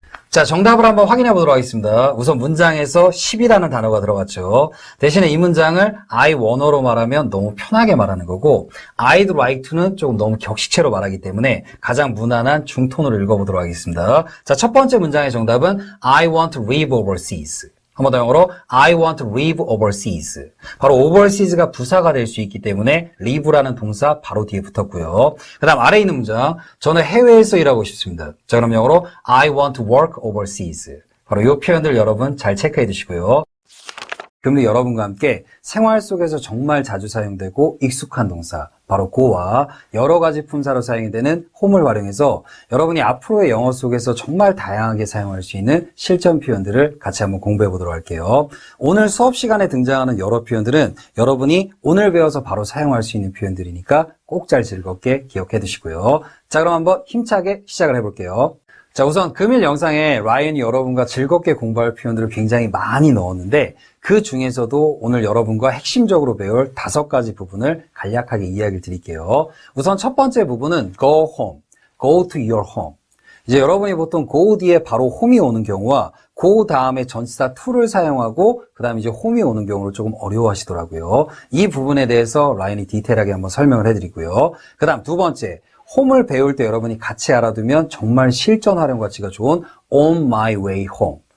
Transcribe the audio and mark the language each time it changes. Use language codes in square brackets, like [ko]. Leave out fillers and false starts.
[ko] 자, 정답을 한번 확인해 보도록 하겠습니다. 우선 문장에서 10이라는 단어가 들어갔죠. 대신에 이 문장을 I wanna로 말하면 너무 편하게 말하는 거고 [en] I'd like to [ko] 는 조금 너무 격식체로 말하기 때문에 가장 무난한 중톤으로 읽어보도록 하겠습니다. 자, 첫 번째 문장의 정답은 [en] I want to live overseas. [ko] 한 번 더 영어로 [en] I want to live overseas. [ko] 바로 overseas가 부사가 될 수 있기 때문에 live라는 동사 바로 뒤에 붙었고요. 그 다음 아래에 있는 문장 저는 해외에서 일하고 싶습니다. 자, 그럼 영어로 [en] I want to work overseas. [ko] 바로 이 표현들 여러분 잘 체크해 두시고요. 그럼 여러분과 함께 생활 속에서 정말 자주 사용되고 익숙한 동사 바로 go와 여러 가지 품사로 사용이 되는 home을 활용해서 여러분이 앞으로의 영어 속에서 정말 다양하게 사용할 수 있는 실전 표현들을 같이 한번 공부해 보도록 할게요. 오늘 수업 시간에 등장하는 여러 표현들은 여러분이 오늘 배워서 바로 사용할 수 있는 표현들이니까 꼭 잘 즐겁게 기억해 두시고요. 자, 그럼 한번 힘차게 시작을 해볼게요. 자, 우선 금일 영상에 라이언이 여러분과 즐겁게 공부할 표현들을 굉장히 많이 넣었는데 그 중에서도 오늘 여러분과 핵심적으로 배울 5가지 부분을 간략하게 이야기를 드릴게요. 우선 첫 번째 부분은 [en] go home, go to your home. [ko] 이제 여러분이 보통 go 뒤에 바로 home이 오는 경우와 go 다음에 전치사 to를 사용하고 그 다음에 이제 home이 오는 경우를 조금 어려워하시더라고요. 이 부분에 대해서 라이언이 디테일하게 한번 설명을 해드리고요. 그 다음 두 번째, home을 배울 때 여러분이 같이 알아두면 정말 실전 활용 가치가 좋은 [en] on my way home.